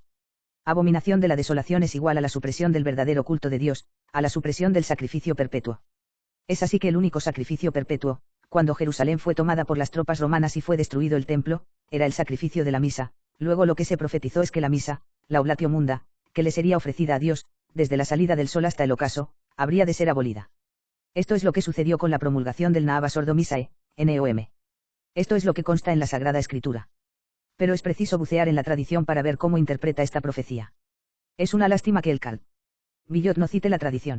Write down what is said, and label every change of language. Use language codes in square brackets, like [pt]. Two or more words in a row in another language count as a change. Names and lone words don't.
[es] Abominación de la desolación es igual a la supresión del verdadero culto de Dios, a la supresión del sacrificio perpetuo. Es así que el único sacrificio perpetuo, cuando Jerusalén fue tomada por las tropas romanas y fue destruido el templo, era el sacrificio de la misa. Luego lo que se profetizó es que la misa, la [la] oblatio munda, [es] que le sería ofrecida a Dios, desde la salida del sol hasta el ocaso, habría de ser abolida. Esto es lo que sucedió con la promulgación del Naavas Ordo Missae, NOM. Esto es lo que consta en la Sagrada Escritura. Pero es preciso bucear en la tradición para ver cómo interpreta esta profecía. Es una lástima que el Card. Villot no cite la tradición.